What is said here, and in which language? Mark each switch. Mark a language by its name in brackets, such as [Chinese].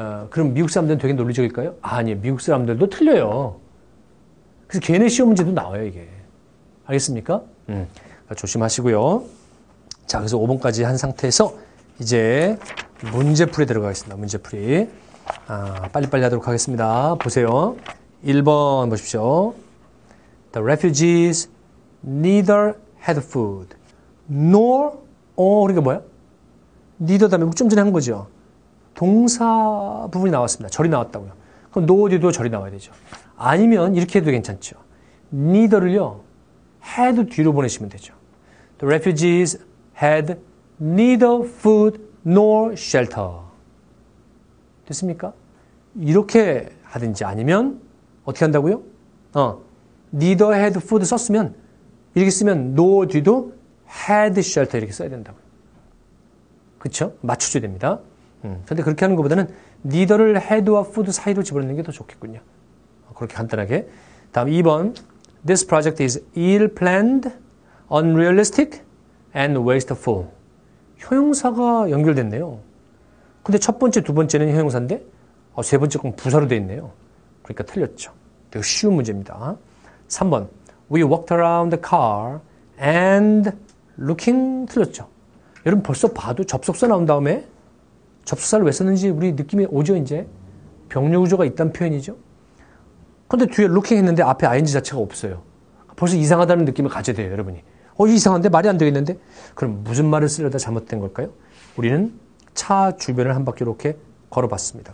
[Korean] 그럼 미국 사람들은 되게 논리적일까요? 아니에요. 미국 사람들도 틀려요. 그래서 걔네 시험 문제도 나와요, 이게. 알겠습니까? 조심하시고요. 자, 그래서 5번까지 한 상태에서 이제 문제풀이에 들어가겠습니다. 문제풀이. 빨리빨리 하도록 하겠습니다. 보세요. 1번 보십시오. [English] The refugees neither had food nor, [Korean] 그러니까 뭐야? neither 다음에 좀 전에 한 거죠. 동사 부분이 나왔습니다. 절이 나왔다고요. 그럼 nor 뒤도 절이 나와야 되죠. 아니면 이렇게 해도 괜찮죠. neither를요, had 뒤로 보내시면 되죠. [English] The refugees had neither food nor shelter. [Korean] 됐습니까? 이렇게 하든지 아니면 어떻게 한다고요? [English] neither had food [Korean] 썼으면 이렇게 쓰면 nor 뒤도 [English] had shelter [Korean] 이렇게 써야 된다고요. 그렇죠? 맞춰줘야 됩니다. 근데 그렇게 하는 것보다는 neither를 had와 food 사이로 집어넣는 게 더 좋겠군요. 그렇게 간단하게. 다음 2번. [English] This project is ill-planned, unrealistic, and wasteful. [Korean] 형용사가 연결됐네요. 근데 첫 번째, 두 번째는 형용사인데 세 번째 건 부사로 돼 있네요. 그러니까 틀렸죠. 되게 쉬운 문제입니다. 3번. [English] We walked around the car and looking [Korean] 틀렸죠. 여러분 벌써 봐도 접속사 나온 다음에 접속사를 왜 썼는지 우리 느낌이 오죠, 이제. 병렬 구조가 있다는 표현이죠. 근데 뒤에 looking 했는데 앞에 ing 자체가 없어요. 벌써 이상하다는 느낌을 가져야 돼요, 여러분이. 이상한데 말이 안 되겠는데? 그럼 무슨 말을 쓰려다 잘못된 걸까요? 우리는 차 주변을 한 바퀴 이렇게 걸어봤습니다.